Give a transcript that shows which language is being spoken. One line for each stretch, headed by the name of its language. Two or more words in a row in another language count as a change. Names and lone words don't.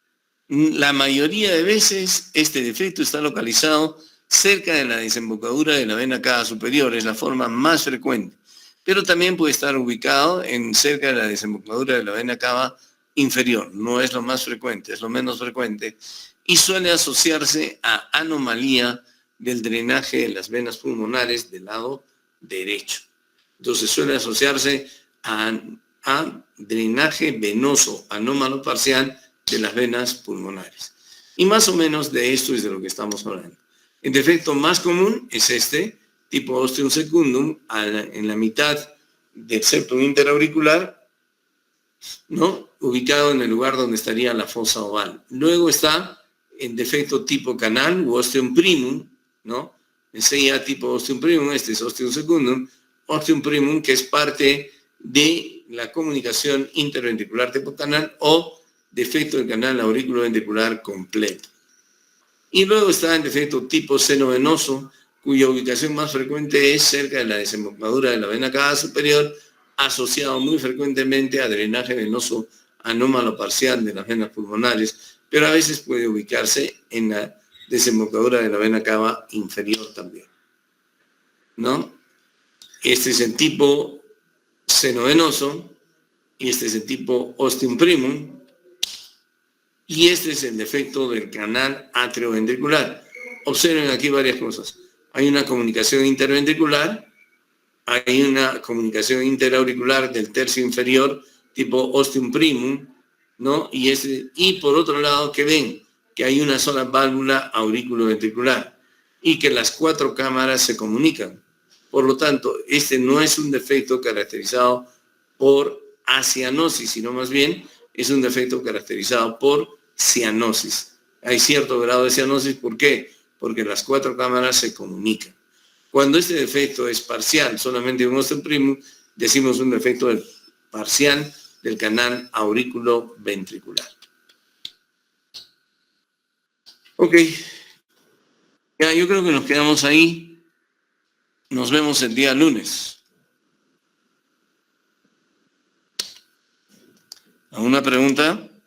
Spanish: La mayoría de veces este defecto está localizado cerca de la desembocadura de la vena cava superior, es la forma más frecuente, pero también puede estar ubicado cerca de la desembocadura de la vena cava inferior, no es lo más frecuente, es lo menos frecuente, y suele asociarse a anomalía del drenaje de las venas pulmonares del lado derecho. Entonces suele asociarse a drenaje venoso anómalo parcial de las venas pulmonares. Y más o menos de esto es de lo que estamos hablando. El defecto más común es este, tipo
Latin: ostium secundum,
Spanish: en la mitad del septum interauricular, ¿no? Ubicado en el lugar donde estaría la fosa oval. Luego está el defecto tipo canal u
Latin: ostium primum,
Spanish: ¿no? Ese ya tipo
Latin: ostium primum,
Spanish: este es
Latin: ostium secundum, ostium primum
Spanish: que es parte de la comunicación interventricular tipo canal o defecto del canal auriculoventricular completo. Y luego está el defecto tipo seno venoso, cuya ubicación más frecuente es cerca de la desembocadura de la vena cava superior, asociado muy frecuentemente a drenaje venoso anómalo parcial de las venas pulmonares, pero a veces puede ubicarse en la desembocadura de la vena cava inferior también, ¿no? Este es el tipo seno venoso y este es el tipo ostium primum. Y este es el defecto del canal atrioventricular. Observen aquí varias cosas. Hay una comunicación interventricular, hay una comunicación interauricular del tercio inferior, tipo
Latin: ostium primum,
Spanish: ¿no? Y por otro lado, que ven que hay una sola válvula auriculoventricular y que las 4 cámaras se comunican. Por lo tanto, este no es un defecto caracterizado por acianosis, sino más bien es un defecto caracterizado por cianosis. Hay cierto grado de cianosis, ¿por qué? Porque las 4 cámaras se comunican. Cuando este defecto es parcial, solamente un
Latin: ostium primum,
Spanish: decimos un defecto parcial del canal auriculoventricular. Ok. Ya, yo creo que nos quedamos ahí. Nos vemos el día lunes. ¿Alguna pregunta?